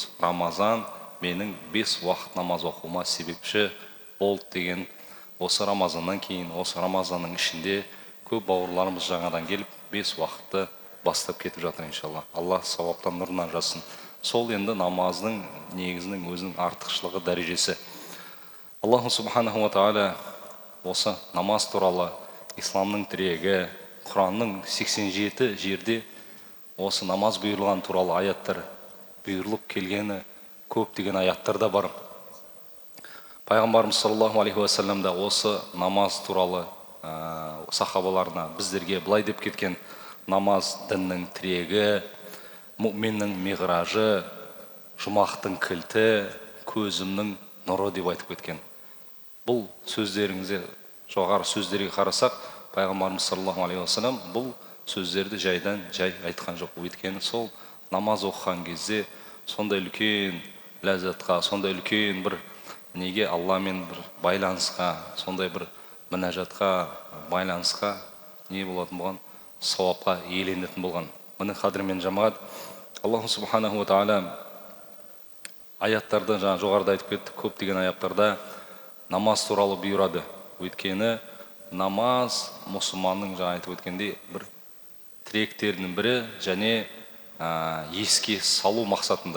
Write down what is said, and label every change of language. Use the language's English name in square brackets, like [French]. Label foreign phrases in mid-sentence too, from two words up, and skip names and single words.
[Kazakh] Рамазан менің 5 уақыт намаз оқуыма себепші болды деген. Осы Рамазаннан кейін, осы Рамазанның ішінде көп бауырларымыз жаңадан келіп 5 уақытты бастап кетіп жатыр иншалла. Алла сауаптан нұрынан жазсын. Сол енді намаздың негізінің өзінің артықшылығы, дәрежесі. [Arabic] الله سبحانه وتعالى [Kazakh] осы намаз туралы, исламның тірегі, Құранның 87 жерде осы намаз бұйырылған туралы аяттар бұйырылып келгені көптеген аяттар да бар. Пайғамбарымыз [Arabic] صلى الله عليه وسلم [Kazakh] да осы намаз туралы сахабаларына, біздерге былай деп кеткен: намаз діннің тірегі, мұъминнің миғражы, жұмақтың кілті, көзімнің нұры деп айтып кеткен. Бұл сөздеріңізде жоғары сөздерге қарасақ, Пайғамбарымыз [Arabic] صلى الله عليه وسلم [Kazakh] бұл сөздерді жайдан жай айтқан жоқ. Өйткені сол намаз оқыған кезде сондай үлкен ләззатқа, сондай үлкен бір неге Алламен бір байланысқа, сондай бір мінәжатқа, байланысқа не болатын болған, сауапқа иеленетін болған. Міне қадірмен жамағат, [Arabic] الله سبحانه وتعالى [Kazakh] аяттарда, жаңа жоғарыда айтып кеттік, көптеген аяттарда намаз туралы бұйырады. Өйткені намаз мұсылманның, жаңа айтып өткенде, бір тіректерінің бірі, және еске салу мақсатында.